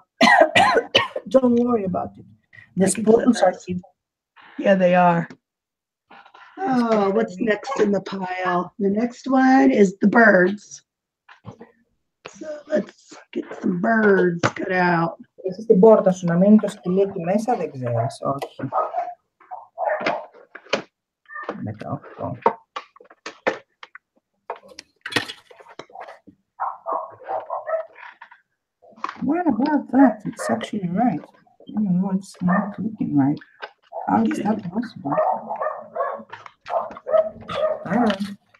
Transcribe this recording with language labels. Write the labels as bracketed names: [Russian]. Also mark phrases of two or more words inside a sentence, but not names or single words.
[English] Don't worry about it. The buttons are cute. Yeah, they are. Oh, what's next in the pile? The next one is the birds. So let's get some birds cut out. [Greek] Έχεις την πόρτα σου να μείνει το σκυλί μέσα, δεν ξέρεις, όχι. Μετά αυτό. [English] What about that? It's actually right. I don't know, it's not looking right. How is that possible? I don't know.